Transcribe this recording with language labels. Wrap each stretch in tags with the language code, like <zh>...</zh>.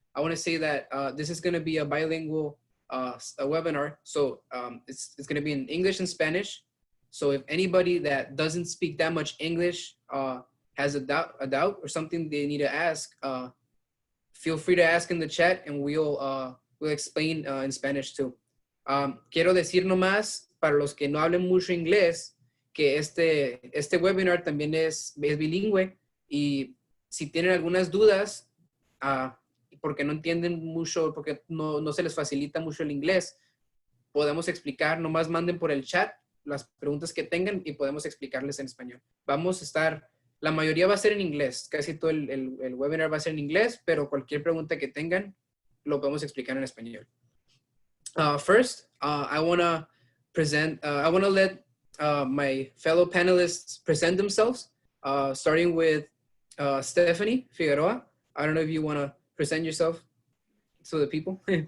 <en>I want to say that this is going to be a bilingual a webinar. So it's going to be in English and Spanish. So if anybody that doesn't speak that much English has a doubt or something they need to ask, feel free to ask in the chat and we'll explain in Spanish too.</en> <es>Quiero decir nomás para los que no hablen mucho inglés que este webinar también es bilingüe y si tienen algunas dudas porque no entienden mucho, porque no se les facilita mucho el inglés, podemos explicar, nomás manden por el chat las preguntas que tengan y podemos explicarles en español. Vamos a estar, la mayoría va a ser en inglés, casi todo el webinar va a ser en inglés, pero cualquier pregunta que tengan lo podemos explicar en español.</es> <en>First, I want to let my fellow panelists present themselves, starting with Stephanie Figueroa. I don't know if you want to present yourself to the people.</en>